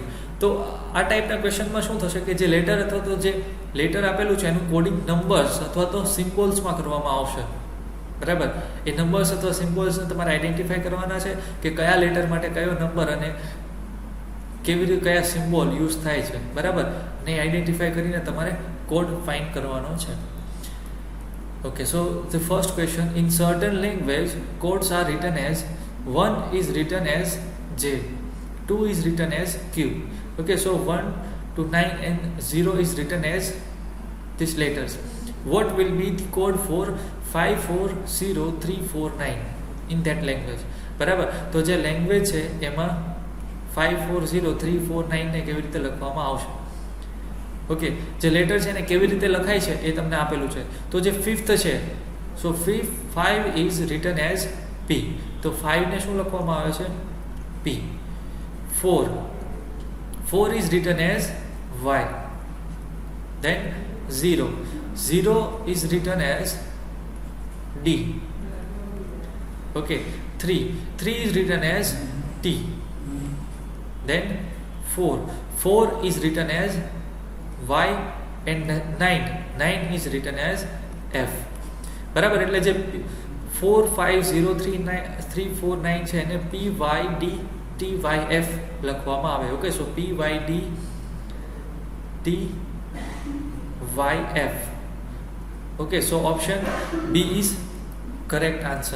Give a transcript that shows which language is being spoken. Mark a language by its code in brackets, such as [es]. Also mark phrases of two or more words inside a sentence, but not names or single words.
[gu] તો આ ટાઈપના ક્વેશ્ચનમાં શું થશે કે જે લેટર અથવા તો જે લેટર આપેલું છે એનું [en] coding numbers [gu] અથવા તો સિમ્બોલ્સમાં કરવામાં આવશે, બરાબર. એ નંબર્સ અથવા સિમ્બોલ્સને તમારે આઈડેન્ટિફાઈ કરવાના છે કે કયા લેટર માટે કયો નંબર અને કેવી રીતે કયા સિમ્બોલ યુઝ થાય છે, બરાબર. અને આઈડેન્ટિફાઈ કરીને તમારે [en] code find [gu] કરવાનો છે. [en] Okay, so the first question, in certain language codes are written as 1 is written as J, 2 is written as Q. Okay, so 1 to 9 and 0 is written as these letters. What will be the code for 540349 in that language? [gu] બરાબર. તો જે લેંગ્વેજ છે એમાં 540349 ને કેવી રીતે લખવામાં આવશે. ઓકે, જે લેટર છે એને કેવી રીતે લખાય છે એ તમને આપેલું છે. તો જે ફિફ્થ છે, [en] so 5 is written as P, [gu] તો 5 ને શું લખવામાં આવે છે, P. [en] 4 is written as Y. Then 0 is written as D. Okay, 3 is written as T. Then 4 is written as Y, and 9 is written as F. [gu] બરાબર. એટલે જે 450349 છે એને PYDTYF લખવામાં આવે. [en] okay, so PYDTYF. okay, so option B is correct answer.